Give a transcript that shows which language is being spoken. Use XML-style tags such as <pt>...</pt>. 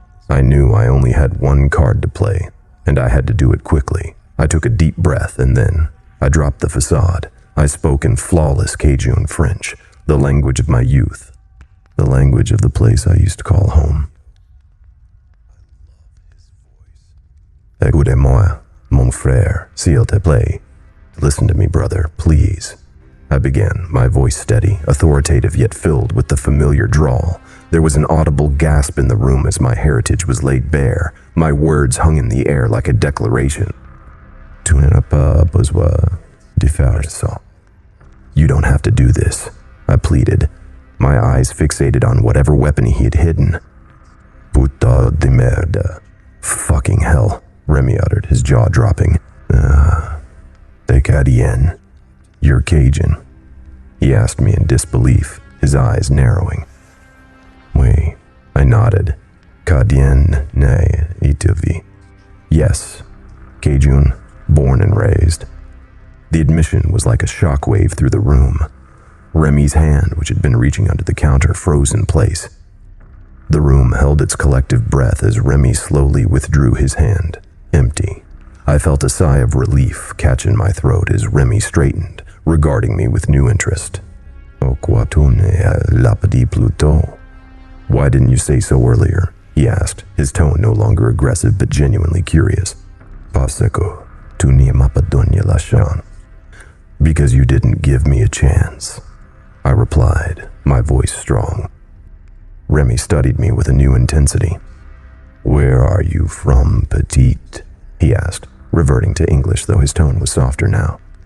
<en>I knew I only had one card to play, and I had to do it quickly. I took a deep breath, and then I dropped the facade. I spoke in flawless Cajun French, the language of my youth, the language of the place I used to call home.</en> <fr>Écoutez-moi, mon frère, s'il te plaît.</fr> <en>Listen to me, brother, please. I began, my voice steady, authoritative yet filled with the familiar drawl. There was an audible gasp in the room as my heritage was laid bare. My words hung in the air like a declaration.</en> <fr>Tu n'as pas besoin de faire ça.</fr> <en>You don't have to do this, I pleaded, my eyes fixated on whatever weapon he had hidden.</en> <pt>Puta de merda.</pt> <en>Fucking hell, Remy uttered, his jaw dropping.</en> <fr>Te cadien.</fr> <en>You're Cajun? He asked me in disbelief, his eyes narrowing. Oui, I nodded. Cadien ne itavi. Yes, Cajun, born and raised. The admission was like a shockwave through the room. Remy's hand, which had been reaching under the counter, froze in place. The room held its collective breath as Remy slowly withdrew his hand, empty. I felt a sigh of relief catch in my throat as Remy straightened, regarding me with new interest.</en> <fr>Oh, quoi tu ne l'as pas dit plus tôt?</fr> <en>Why didn't you say so earlier? He asked, his tone no longer aggressive but genuinely curious.</en> <fr>Parce que tu ne m'as pas donné la chance.</fr> <en>Because you didn't give me a chance, I replied, my voice strong. Remy studied me with a new intensity. Where are you from, petite? He asked, reverting to English, though his tone was softer now.</en>